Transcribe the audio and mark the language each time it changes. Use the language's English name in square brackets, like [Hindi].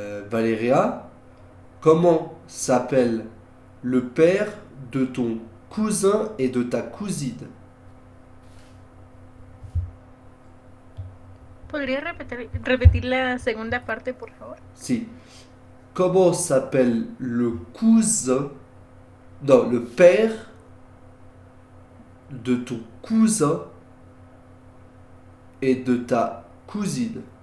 [French] Valéria, comment s'appelle le père de ton cousin et de ta cousine? [Spanish] ¿Podría repetir la segunda parte, por favor? Si. [French] Comment s'appelle le cousin, non, le père de ton cousin et de ta cousine?